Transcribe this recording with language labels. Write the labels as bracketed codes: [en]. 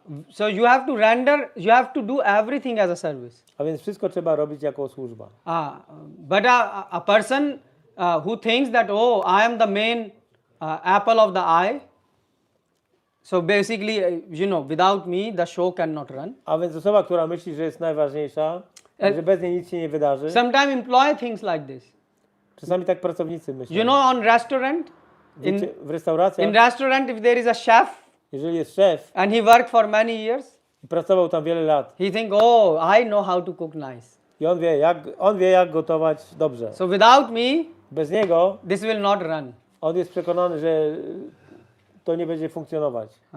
[en] So you have to render, you have to do everything as a service. [pl] A więc wszystko trzeba robić jako służba. [en] But a person who thinks that, I am the main apple of the eye, so basically, without me, the show cannot run. [pl] A więc osoba, która myśli, że jest najważniejsza, że bez niej nic się nie wydarzy. [en] Sometimes employee thinks like this. [pl] Czasami tak pracownicy myślą. [en] On restaurant, [pl] w restauracjach, [en] in restaurant, if there is a chef, [pl] jeżeli jest szef [en] and he worked for many years, [pl] i pracował tam wiele lat, [en] he think, I know how to cook nice. [pl] i on wie jak gotować dobrze. [en] So without me, [pl] Bez niego [en] this will not run. [pl] on jest przekonany, że to nie będzie funkcjonować.